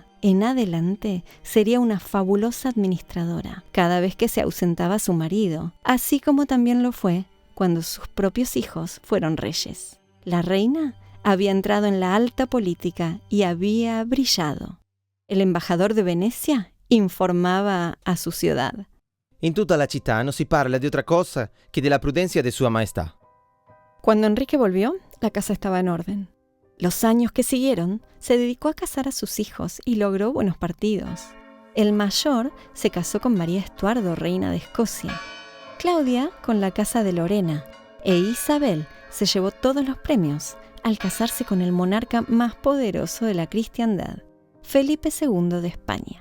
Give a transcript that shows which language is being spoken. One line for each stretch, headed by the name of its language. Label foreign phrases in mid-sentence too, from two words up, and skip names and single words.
Spanish: En adelante sería una fabulosa administradora cada vez que se ausentaba su marido, así como también lo fue cuando sus propios hijos fueron reyes. La reina había entrado en la alta política y había brillado. El embajador de Venecia informaba a su ciudad.
Italian: In tutta la città non si parla di
Spanish: otra cosa
Italian: che della
Spanish: prudencia de
Italian: Sua Maestà.
Spanish: Cuando Enrique volvió, la casa estaba en orden. Los años que siguieron, se dedicó a casar a sus hijos y logró buenos partidos. El mayor se casó con María Estuardo, reina de Escocia, Claudia con la casa de Lorena, e Isabel se llevó todos los premios al casarse con el monarca más poderoso de la cristiandad, Felipe II de España.